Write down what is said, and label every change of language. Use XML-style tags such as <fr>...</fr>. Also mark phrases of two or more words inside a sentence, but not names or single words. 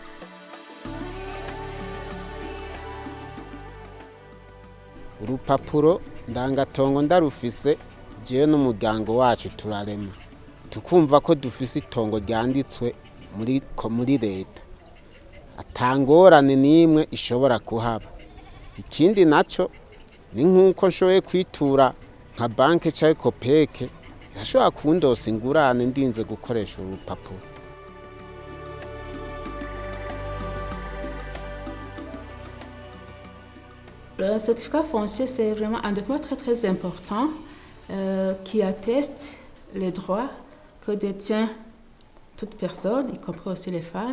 <rn>Urupapuro ndangatongo ndarufise jewe n'umuryango wacu turarema, tukumva ko dufise itongo ryanditswe muri leta, atangorane n'imwe ishobora kuhaba. Ikindi naco ni nk'uko nshoboye kwitura nka banke cyangwa kopeke yashobora kundosa ingurane ndinze gukoresha urupapuro.</rn> <fr>Le certificat foncier, c'est vraiment un document très très important qui atteste les droits que détient toute personne, y compris aussi les femmes.</fr>